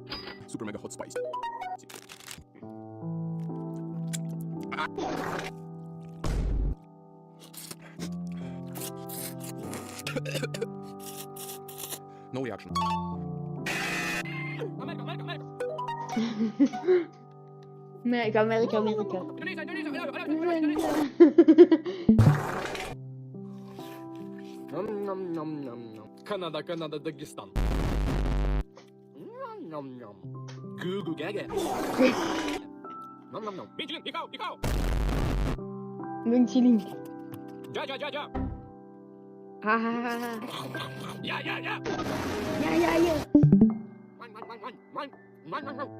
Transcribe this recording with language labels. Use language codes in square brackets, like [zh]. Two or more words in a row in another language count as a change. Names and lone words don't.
[en] Super mega hot spicy. No reaction. America, America, America. [ru] Канада, Канада, Дагестан. Ням-ням-ням. Гу-гу га-га. Ням-ням-ням. Мичелин, пикау, пикау. Münchling. [de] Ja, ja, ja, ja. Ha ha ha ha. Ja, ja, ja. [en] Yeah, yeah, yeah. Man, man, man, man, man, man, man, man.